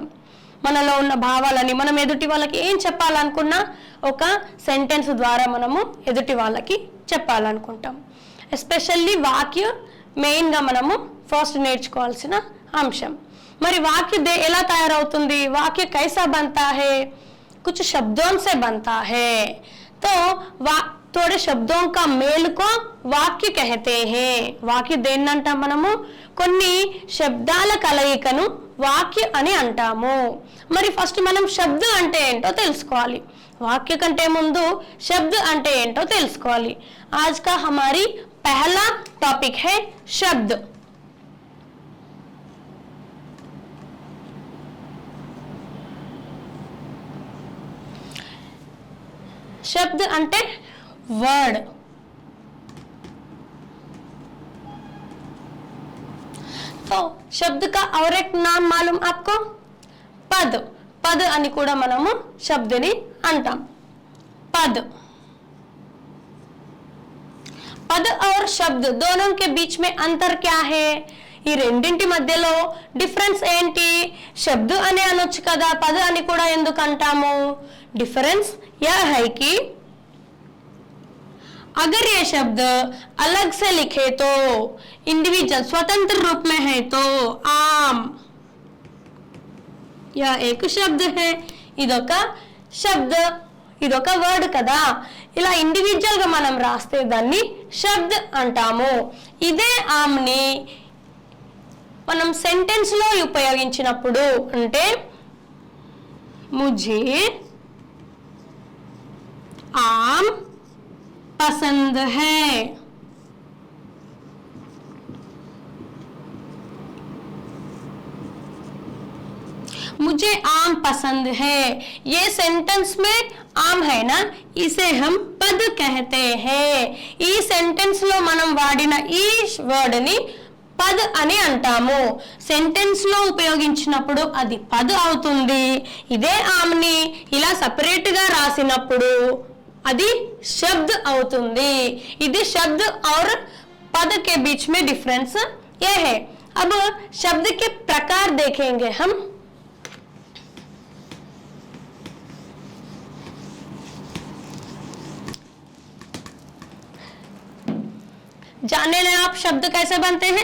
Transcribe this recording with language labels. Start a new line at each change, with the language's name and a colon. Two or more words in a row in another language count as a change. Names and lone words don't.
Telugu: మనలో ఉన్న భావాలని మనం ఎదుటి వాళ్ళకి ఏం చెప్పాలనుకున్నా ఒక సెంటెన్స్ ద్వారా మనము ఎదుటి వాళ్ళకి చెప్పాలనుకుంటాం. ఎస్పెషల్లీ వాక్యం మెయిన్గా మనము ఫస్ట్ నేర్చుకోవాల్సిన అంశం. మరి వాక్య ఎలా తయారవుతుంది? వాక్య
Hindi: कैसा बनता है? कुछ शब्दों से बनता है. तो थोड़े शब्दों का मेल को वाक्य कहते हैं.
Telugu: వాక్య దేన్నంటాం మనము? కొన్ని శబ్దాల కలయికను వాక్య అని అంటాము. మరి ఫస్ట్ మనం శబ్ద అంటే ఏంటో తెలుసుకోవాలి. వాక్య కంటే ముందు శబ్ద అంటే ఏంటో తెలుసుకోవాలి.
Hindi: आज का हमारी पहला टॉपिक है शब्द. शब्द अंटे वर्ड. तो शब्द का और एक नाम मालूम आपको? पद. पद
Telugu: అని కూడా మనము శబ్దని అంటాం.
Hindi: पद. पद और शब्द दोनों के बीच में अंतर क्या है?
Telugu: ఈ రెండింటి మధ్యలో డిఫరెన్స్ ఏంటి? శబ్ద అనే అనొచ్చు కదా, పద అని కూడా ఎందుకు అంటాము?
Hindi: डिफरेंस यह है कि अगर ये शब्द अलग से लिखे तो इंडिविजुअल स्वतंत्र रूप में है तो आम, यह एक शब्द है,
Telugu: ఇదొక శబ్ద, ఇదొక వర్డ్ కదా. ఇలా ఇండివిజువల్ గా మనం రాస్తే దాన్ని శబ్ద అంటాము. ఇదే ఆమ్ని మనం సెంటెన్స్ లో ఉపయోగించినప్పుడు అంటే
Hindi: मुझे आम पसंद है, मुझे आम पसंद है. ये सेंटेंस में आम है ना, इसे हम पद कहते हैं.
Telugu: ఈ సెంటెన్స్ లో మనం వాడిన ఈ వర్డ్ ని పద్ అని అంటాము. సెంటెన్స్ లో ఉపయోగించినప్పుడు అది పద్ అవుతుంది. ఇదే ఆమ్ని ఇలా సపరేట్ గా రాసినప్పుడు అది शब्द అవుతుంది.
Hindi: ఇది शब्द और पद के बीच में डिफरेंस ये है. अब शब्द के प्रकार देखेंगे हम. जाने लें आप शब्द कैसे बनते हैं.